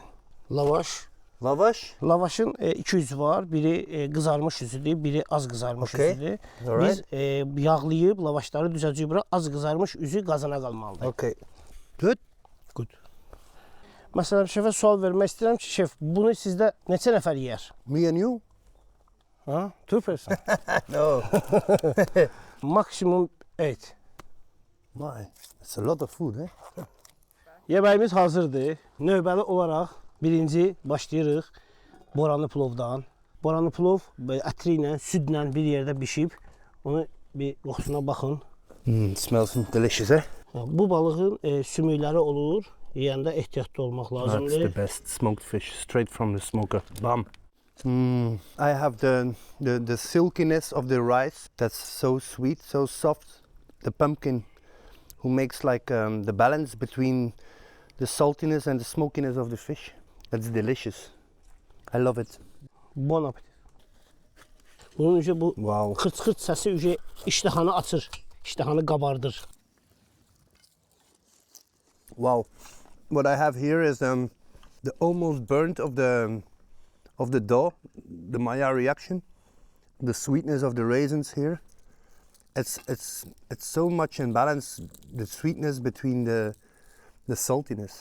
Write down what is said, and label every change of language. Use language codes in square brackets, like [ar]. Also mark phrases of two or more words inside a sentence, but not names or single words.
[az] Lavaş. Lavaşın iki yüzü var. Biri qızarmış yüzüdür, biri az qızarmış yüzüdür. Biz yağlayıb lavaşları düzəcəyik bura. Az qızarmış üzü qazana qalmalıdır. [en] Okay. Good. [az] Məsələn, şefə sual vermək istəyirəm ki, şef, bunu sizdə neçə nəfər yeyər? [en] Me and you? Ha? Two person. No. [az] Maksimum 8. [en] My, it's a lot of food, eh? [az] Yeməyimiz hazırdır. Növbəli olaraq birinci başlayırıq boranı plovdan. Boranı plov ətri ilə, südlə bir yerdə bişib. Onu bir qoxusuna baxın. [en] Smells delicious, eh? [az] Bu balığın sümükləri olur. Yeyəndə ehtiyatlı olmaq lazımdır. [en] That's the best smoked fish, straight from the smoker. Bam. I have the silkiness of the rice. That's so sweet, so soft. The pumpkin, who makes like the balance between the saltiness and the smokiness of the fish. That's delicious. I love it. [fr] Bon appetit. [az] Bunun üzə bu [en] Wow. [az] xırt-xırt səsi üzə iştahanı açır, iştahanı qabardır. [en] Wow. What I have here is the almost burnt of the dough, the Maillard reaction, the sweetness of the raisins here. It's so much in balance, the sweetness between the saltiness.